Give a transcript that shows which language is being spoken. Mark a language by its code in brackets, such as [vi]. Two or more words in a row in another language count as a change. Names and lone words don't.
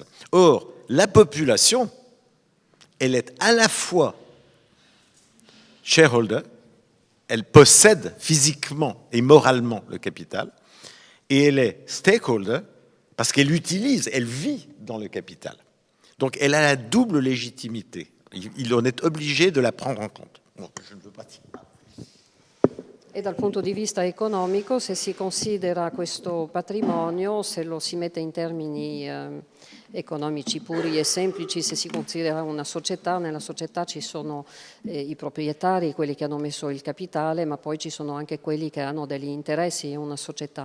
[fr] Or, la population, elle est à la fois shareholder, elle possède physiquement et moralement le capital, et elle est stakeholder, parce qu'elle utilise, elle vit dans le capital. Donc elle a la double légitimité. Il en est obligé de la prendre en compte. Bon, je ne veux pas dire. [it] E dal punto di vista economico, se si considera questo patrimonio, se lo si mette in termini economici puri e semplici, se si considera una società, nella società ci sono i proprietari, quelli che hanno messo il capitale, ma poi ci sono anche quelli che hanno degli interessi in una società.